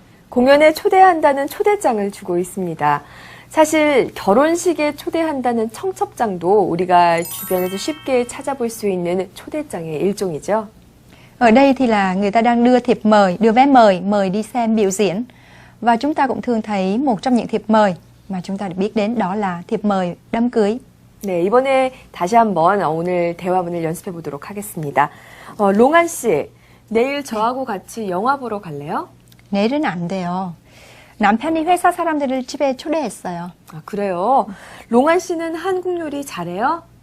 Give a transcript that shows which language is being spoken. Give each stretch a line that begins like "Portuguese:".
Korean: 공연에 초대한다는 초대장을 주고 있습니다. 사실 결혼식에 초대한다는 청첩장도 우리가 주변에서 쉽게 찾아볼 수 있는 초대장의 일종이죠.
Vietnamese: Ở đây thì là người ta đang đưa thiệp mời, đưa vé mời, mời đi xem biểu diễn. Và chúng ta cũng thường thấy một trong những thiệp mời mà chúng ta được biết đến đó là thiệp mời đám cưới.
Korean: 네, 이번에 다시 한번 오늘 대화문을 연습해 보도록 하겠습니다. 롱안 씨, 내일 저하고 같이 영화 보러 갈래요? 내일은 안 돼요. 남편이 회사 사람들을 집에 초대했어요. 아, 그래요? 롱안 씨는 한국 요리 잘해요?